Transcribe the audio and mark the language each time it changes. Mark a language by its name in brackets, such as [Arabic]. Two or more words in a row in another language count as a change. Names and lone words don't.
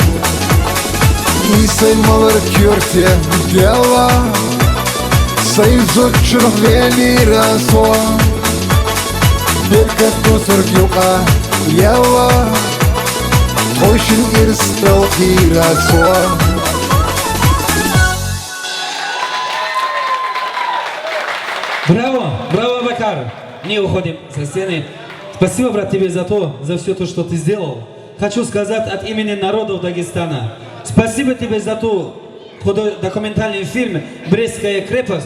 [Chechen] Исай малыр кюрте дела Сайзут чурвели расо Беркат нусыр юка яла Ошин ирстал хирасо [Russian] Браво, браво, Абакар. Не уходим со сцены. Спасибо, брат, тебе за все то, что ты сделал. Хочу сказать от имени народов Дагестана. Спасибо тебе за ту документальный фильм «Брестская крепость».